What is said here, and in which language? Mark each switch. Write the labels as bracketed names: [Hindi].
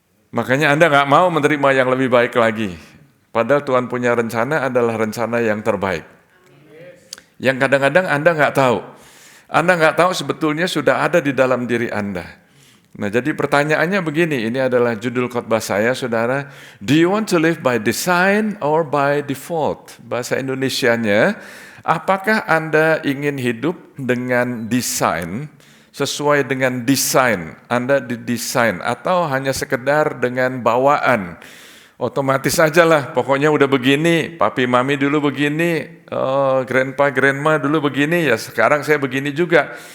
[Indonesian] Makanya Anda nggak mau menerima yang lebih baik lagi. Padahal Tuhan punya rencana adalah rencana yang terbaik. Yang kadang-kadang Anda nggak tahu. Anda nggak tahu sebetulnya sudah ada di dalam diri Anda. Nah, jadi pertanyaannya begini, ini adalah judul khotbah saya, saudara. [English] Do you want to live by design or by default? [Indonesian] Bahasa Indonesianya, apakah Anda ingin hidup dengan desain, sesuai dengan desain, Anda didesain, atau hanya sekedar dengan bawaan? Otomatis aja lah, pokoknya udah begini, papi mami dulu begini, [English] grandpa grandma [Indonesian] dulu begini, ya sekarang saya begini juga.